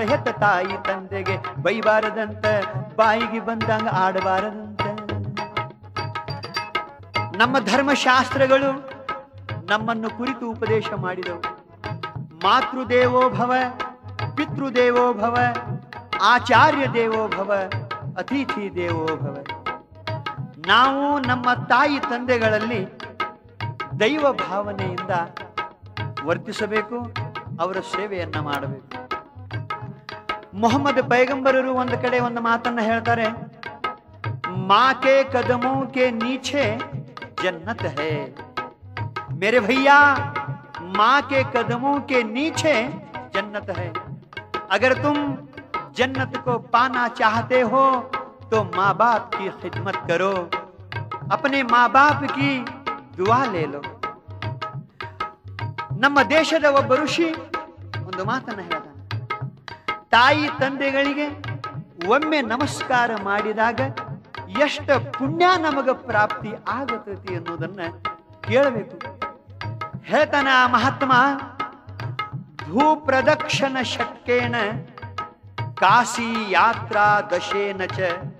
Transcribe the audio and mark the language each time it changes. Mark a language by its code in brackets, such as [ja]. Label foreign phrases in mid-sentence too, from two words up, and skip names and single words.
[kn] ಹೆತ್ತ ತಾಯಿ ತಂದೆಗೆ ಬೈಬಾರದಂತ, ಬಾಯಿಗೆ ಬಂದಂಗ ಆಡಬಾರದಂತ. ನಮ್ಮ ಧರ್ಮಶಾಸ್ತ್ರಗಳು ನಮ್ಮನ್ನು ಕುರಿತು ಉಪದೇಶ ಮಾಡಿದವು. [sa] ಮಾತೃದೇವೋ ಭವ, ಪಿತೃದೇವೋ ಭವ, ಆಚಾರ್ಯ ದೇವೋ ಭವ, ಅತಿಥಿ ದೇವೋ ಭವ. [kn] ನಾವು ನಮ್ಮ ತಾಯಿ ತಂದೆಗಳಲ್ಲಿ ದೈವ ಭಾವನೆಯಿಂದ ವರ್ತಿಸಬೇಕು, ಅವರ ಸೇವೆಯನ್ನ ಮಾಡಬೇಕು. ಮೊಹಮ್ಮದ್ ಪೈಗಂಬರರು ಒಂದು ಕಡೆ ಒಂದು ಮಾತನ್ನ ಹೇಳ್ತಾರೆ, [hi] माँ के कदमों के नीचे जन्नत है। मेरे भैया माँ के कदमों के नीचे जन्नत है। अगर तुम जन्नत को पाना चाहते हो तो माँ बाप की खिदमत करो, अपने माँ बाप की दुआ ले लो। [kn] ನಮ್ಮ ದೇಶದ ಒಬ್ಬ ಋಷಿ ಒಂದು ಮಾತನ್ನ ಹೇಳ್ತಾನೆ, ತಾಯಿ ತಂದೆಗಳಿಗೆ ಒಮ್ಮೆ ನಮಸ್ಕಾರ ಮಾಡಿದಾಗ ಎಷ್ಟು ಪುಣ್ಯ ನಮಗ ಪ್ರಾಪ್ತಿ ಆಗತೈತಿ ಅನ್ನೋದನ್ನ ಕೇಳಬೇಕು. ಹೇಳ್ತಾನ ಮಹಾತ್ಮ, [sa] ಭೂಪ್ರದಕ್ಷಿಣ ಶಕ್ಯೇನ ಕಾಶಿ ಯಾತ್ರಾ ದಶೇನ ಚ.